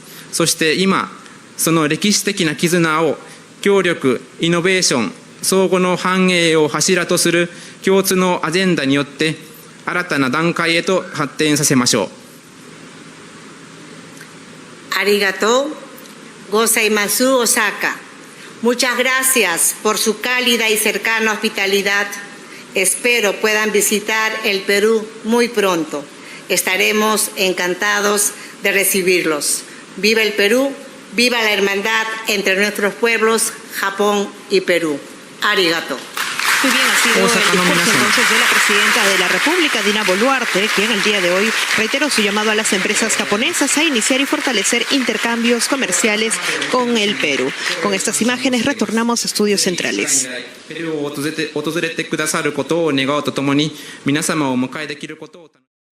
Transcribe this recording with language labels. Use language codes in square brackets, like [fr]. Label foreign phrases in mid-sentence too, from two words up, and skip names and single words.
[ja] そして今その歴史的な絆を協力、イノベーション、相互の繁栄を柱とする共通のアジェンダによって新たな段階へと発展させましょう。 Arigato. Gozaimasu Osaka, [es] muchas gracias por su cálida y cercana hospitalidad. Espero puedan visitar el Perú muy pronto. Estaremos encantados de recibirlos. Viva el Perú, viva la hermandad entre nuestros pueblos, Japón y Perú. Arigato. Muy bien, ha sido el discurso entonces de la presidenta de la República, Dina Boluarte, quien el día de hoy reiteró su llamado a las empresas japonesas a iniciar y fortalecer intercambios comerciales con el Perú. Con estas imágenes retornamos a Estudios Centrales. [ja] ペルーを訪れてくださることを願うとともに、皆様をお迎えできることを